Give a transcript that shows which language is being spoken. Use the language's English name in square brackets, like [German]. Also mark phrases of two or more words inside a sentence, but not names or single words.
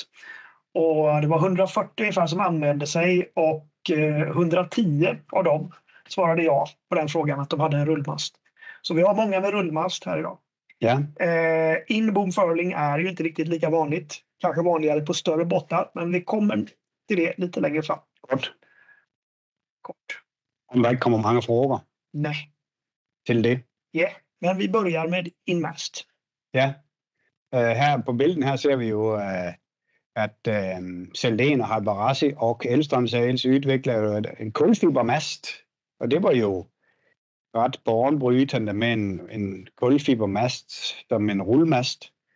[Swedish] Och det var 140 ungefär som anmälde sig och 110 av dem svarade ja på den frågan att de hade en rullmast. Så vi har många med rullmast här idag. Ja. [English] In-boom furling [Swedish] är ju inte riktigt lika vanligt. Kanske vanligare på större båtar, men vi kommer till det lite längre fram. [Danish] Kort. Om der ikke kommer mange frågor. Nej. Til det. [Swedish] Ja, men vi börjar med in-mast. Ja. [Danish] Her på bilden her ser vi jo, at Celdén og Habarassi og Elstone Sails udvikler en kulfibermast. Og det var jo ret banebrytende med en kulfibermast som en rullemast.